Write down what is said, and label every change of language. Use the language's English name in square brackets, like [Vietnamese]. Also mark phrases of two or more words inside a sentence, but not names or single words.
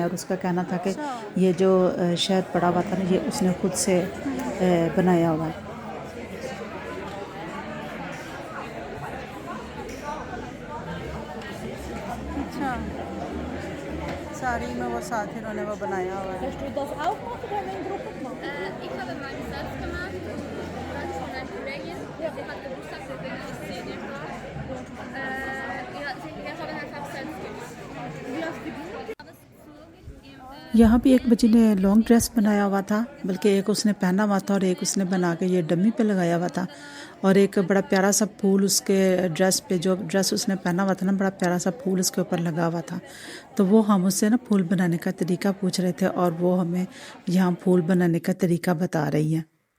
[Hindi] और उसका कहना था कि ये जो शहद पड़ा हुआ था ना, ये उसने खुद से बनाया हुआ है। अच्छा, अलमारी में वो साथ इन्होंने वो बनाया हुआ है। [German] Hast du das auch gemacht oder haben wir in Gruppe gemacht? Ich habe meine selbst gemacht und das ist von einer Kollegin. Ja. Sie hat Geburtstag, deswegen ist sie nicht da. Ja, wir haben einfach selbst gemacht. Wie hast du die? Aber es ist im [Hindi] यहाँ भी एक बच्ची ने [English] long dress [Hindi] बनाया हुआ था, बल्कि एक उसने पहना हुआ था और एक उसने बना के ये डमी पे लगाया हुआ था। और एक बड़ा प्यारा सा फूल उसके ड्रेस पे, जो ड्रेस उसने पहना हुआ था ना, बड़ा प्यारा सा फूल उसके ऊपर लगा हुआ था। तो वो हम उससे ना फूल बनाने का तरीका पूछ रहे थे और वो हमें यहाँ फूल बनाने का तरीका बता रही है।